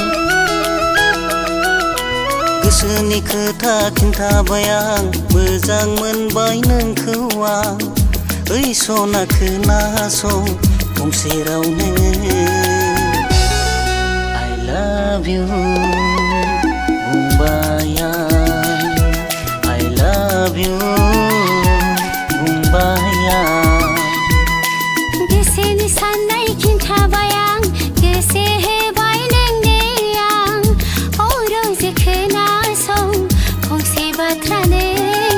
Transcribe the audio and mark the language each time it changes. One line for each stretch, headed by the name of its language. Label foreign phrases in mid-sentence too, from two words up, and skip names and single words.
Bodo: गोसोनि खोथा खिन्थाबाय आं मोजां मोनबाय नोंखौ आं ओइ सना खोनासं गंसे रावनो
English: I love you
Bodo: बुंबाय आं
English: I love you
Bodo: बुंबाय आं गोसोनि साननाय खिन्थाबाय आं गोसो होबाय नोंनो आं रोजे खोनासं फंसे बाथ्रानो